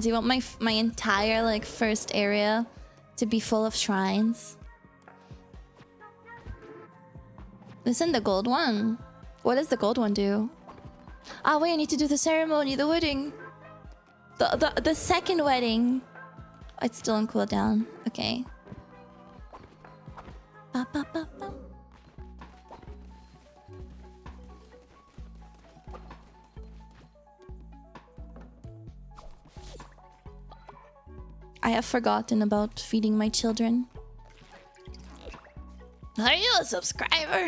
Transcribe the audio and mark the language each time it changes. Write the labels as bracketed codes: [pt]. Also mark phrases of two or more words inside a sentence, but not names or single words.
[en] You want my entire like first area to be full of shrines. Isn't the gold one? What does the gold one do? Ah, wait, I need to do the ceremony, the wedding. The second wedding. It's still on cooldown. Okay. Ba, ba, ba, ba. I have forgotten about feeding my children. Are you a subscriber?